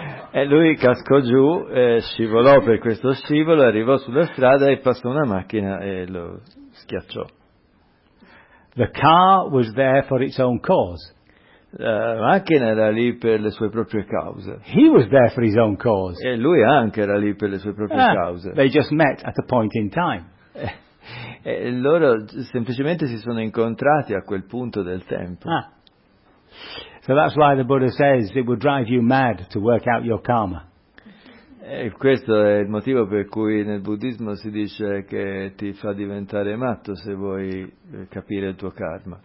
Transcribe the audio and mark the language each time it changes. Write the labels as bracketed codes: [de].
[it] E lui cascò giù, scivolò per questo scivolo, arrivò sulla strada e passò una macchina e lo schiacciò. [en] The car was there for its own cause. [it] La macchina era lì per le sue proprie cause. [en] He was there for his own cause. [it] E lui anche era lì per le sue proprie cause. [en] They just met at a point in time. [it] E loro semplicemente si sono incontrati a quel punto del tempo. [en] So that's why the Buddha says it would drive you mad to work out your karma. [it] E questo è il motivo per cui nel buddismo si dice che ti fa diventare matto se vuoi capire il tuo karma.